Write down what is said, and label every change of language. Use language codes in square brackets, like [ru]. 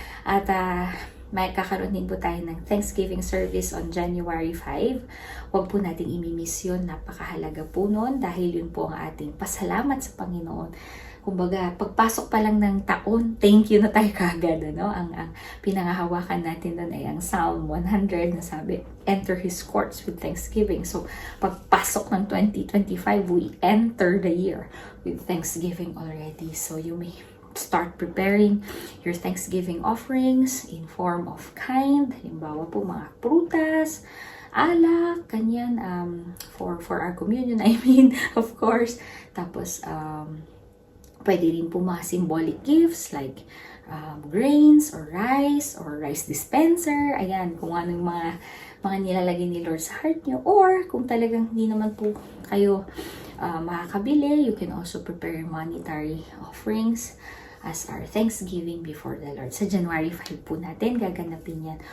[tl] At may kakaroon din po tayo ng Thanksgiving service on January 5. Huwag po natin imimiss yun. Napakahalaga po nun dahil yun po ang ating pasalamat sa Panginoon. Kumbaga, pagpasok pa lang ng taon, thank you na tayo kagad. Ano? Ang pinangahawakan natin doon ay ang Psalm 100 na sabi, [en] enter His courts with thanksgiving. So, [tl] pagpasok ng [en] 2025, we enter the year with thanksgiving already. So, you may start preparing your Thanksgiving offerings in form of kind. [tl] Halimbawa po mga prutas, alak, kanyan, [en] for our communion, I mean, of course. [tl] Tapos, Pwede rin po mga [en] symbolic gifts like grains or rice dispenser. [tl] Ayan, kung ano yung mga nilalagay ni Lord sa heart nyo. Or kung talagang hindi naman po kayo makakabili, [en] you can also prepare monetary offerings as our thanksgiving before the Lord. [tl] Sa January 5 po natin gaganapin yan.